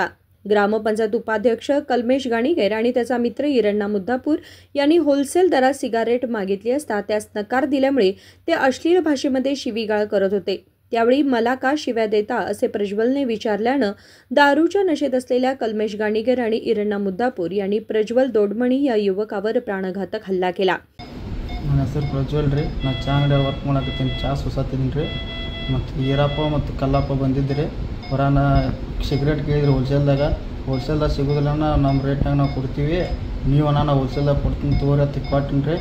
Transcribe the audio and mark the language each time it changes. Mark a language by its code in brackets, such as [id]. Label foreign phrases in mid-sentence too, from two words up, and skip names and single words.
[mr] ग्रामपंचायत उपाध्यक्ष कलमेश गाणीकर आणि त्याचा मित्र इरण्णा मुद्दापूर यांनी होलसेल दरात सिगारेट मागितली असता त्यास नकार दिल्यामुळे ते अश्लील भाषेमध्ये शिवीगाळ करत होते। त्यावेळी मला का शिव्या देता असे प्रज्वलने विचारल्यानं दारूच्या नशेत असलेल्या कलमेश गाणीकर आणि इरण्णा मुद्दापूर यांनी प्रज्वल दोडमणी या युवकावर प्राणघातक हल्ला केला। [kn] ನನ್ನ ಹೆಸರು ಪ್ರಜ್ವಲ್ ರೀ, ನಾನು ಚಾ ಅಂಗಡಿಯಲ್ಲಿ ವರ್ಕ್ ಮಾಡಕತ್ತೀನಿ, ಚಾ ಸುಸಾತೀನಿ ರೀ। ಮತ್ತು ಈರಪ್ಪ ಮತ್ತು ಕಲ್ಲಪ್ಪ ಬಂದಿದ್ರಿ, ಹೊರಾನ ಸಿಗರೇಟ್ ಕೇಳಿದ್ರು ಹೋಲ್ಸೇಲ್ದಾಗ ಸಿಗೋದಿಲ್ಲ, ನಮ್ಮ ರೇಟ್ನಾಗ ನಾವು ಕೊಡ್ತೀವಿ, ನೀವು ನಾನು ಹೋಲ್ಸೇಲ್ದಾಗ ಕೊಡ್ತೀನಿ ತೋರಿ ಅಂತ ಕೊಟ್ಟಿನಿ ರೀ।